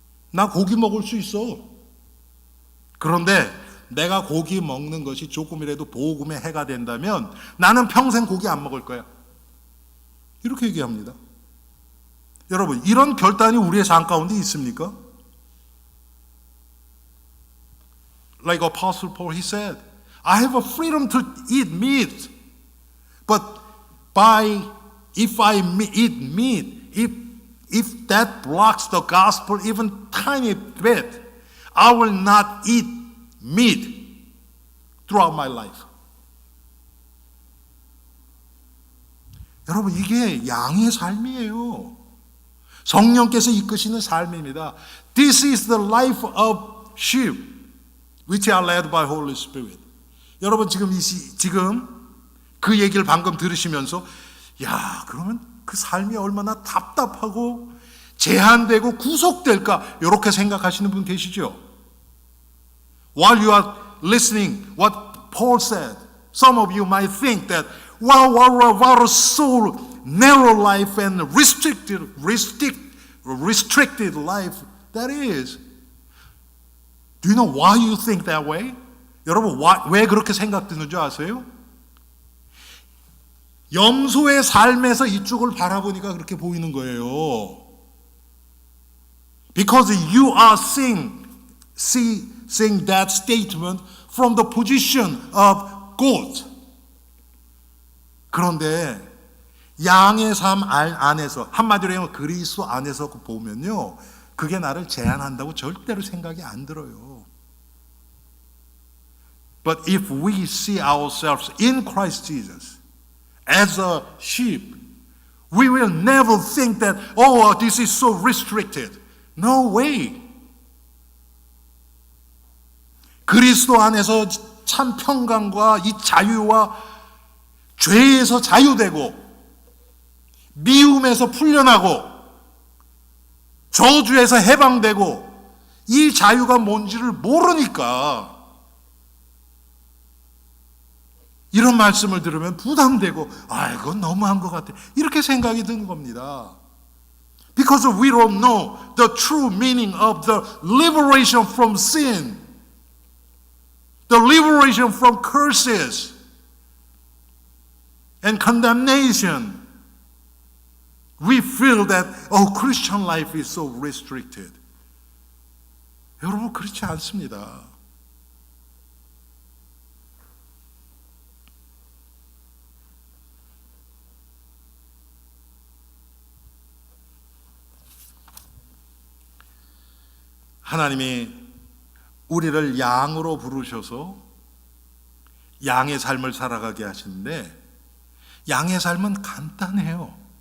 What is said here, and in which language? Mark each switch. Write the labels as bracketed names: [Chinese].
[Korean] 나 고기 먹을 수 있어. 그런데 내가 고기 먹는 것이 조금이라도 복음에 해가 된다면 나는 평생 고기 안 먹을 거야. 이렇게 얘기합니다. 여러분, 이런 결단이 우리의 삶 가운데 있습니까? [English] Like Apostle Paul, he said, I have a freedom to eat meat. But if I eat meat, if that blocks the gospel even tiny bit, I will not eat meat throughout my life. [Korean] 여러분, 이게 양의 삶이에요. 성령께서 이끄시는 삶입니다. [English] This is the life of sheep, which are led by Holy Spirit. [Korean] 여러분 지금 그 얘기를 방금 들으시면서 야, 그러면 그 삶이 얼마나 답답하고 제한되고 구속될까? 이렇게 생각하시는 분 계시죠? [English] While you are listening what Paul said, some of you might think that what a so narrow life and restricted life that is. Do you know why you think that way? [Korean] 여러분 왜 그렇게 생각드는 줄 아세요? 염소의 삶에서 이쪽을 바라보니까 그렇게 보이는 거예요. [English] Because you are seeing that statement from the position of goat. [Korean] 그런데 양의 삶 안에서, 한마디로 하면 그리스도 안에서 보면요, 그게 나를 제한한다고 절대로 생각이 안 들어요. [English] But if we see ourselves in Christ Jesus as a sheep, we will never think that, oh, this is so restricted. No way. [Korean] 그리스도 안에서 참 평강과 이 자유와 죄에서 자유되고 미움에서 풀려나고 저주에서 해방되고 이 자유가 뭔지를 모르니까 이런 말씀을 들으면 부담되고 이건 너무한 것 같아 이렇게 생각이 드는 겁니다. [English] Because we don't know the true meaning of the liberation from sin, the liberation from curses and condemnation. We feel that, Christian life is so restricted. [Korean] 여러분, 그렇지 않습니다. 하나님이 우리를 양으로 부르셔서 양의 삶을 살아가게 하시는데 양의 삶은 간단해요.